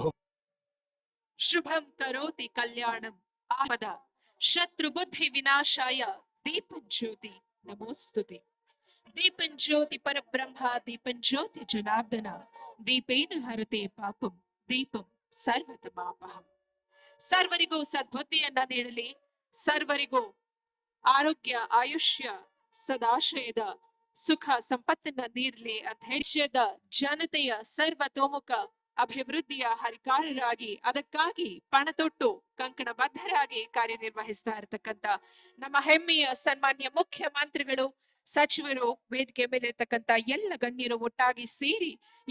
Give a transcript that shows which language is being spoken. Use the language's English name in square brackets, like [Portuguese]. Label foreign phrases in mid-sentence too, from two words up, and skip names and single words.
[Sanskrit] ಶುಭಂ ಕರೋತಿ ಕಲ್ಯಾಣಂ ಆಪದ ಶತ್ರು ಬುದ್ಧಿ ವಿನಾಶಾಯ ದೀಪಜ್ಯೋತಿ ನಮೋಸ್ತುತೆ. ದೀಪಂಜ್ಯೋತಿ ಪರಬ್ರಹ್ಮ ದೀಪಂಜ್ಯೋತಿ ಜನಾರ್ದನ ದೀಪೇನ ಹರತೆ ಪಾಪಂ ದೀಪಂ ಸರ್ವತಮಾಪಹಂ. [Kannada] ಸರ್ವರಿಗೂ ಸದ್ಬುದ್ಧಿಯನ್ನ ನೀಡಲಿ, ಸರ್ವರಿಗೂ ಆರೋಗ್ಯ ಆಯುಷ್ಯ ಸದಾಶಯದ ಸುಖ ಸಂಪತ್ತನ್ನ ನೀಡಲಿ ಅಂತ ಹೇಳಿದ ಜನತೆಯ ಸರ್ವತೋಮುಖ ಅಭಿವೃದ್ಧಿಯ ಹರಿಕಾರರಾಗಿ ಅದಕ್ಕಾಗಿ ಪಣತೊಟ್ಟು ಕಂಕಣಬದ್ಧರಾಗಿ ಕಾರ್ಯನಿರ್ವಹಿಸ್ತಾ ಇರತಕ್ಕಂತ ನಮ್ಮ ಹೆಮ್ಮೆಯ ಸನ್ಮಾನ್ಯ ಮುಖ್ಯಮಂತ್ರಿಗಳು, ಸಚಿವರು, ವೇದಿಕೆ ಮೇಲೆ ಇರ್ತಕ್ಕಂತ ಎಲ್ಲ ಗಣ್ಯರು ಒಟ್ಟಾಗಿ ಸೇರಿ ಈ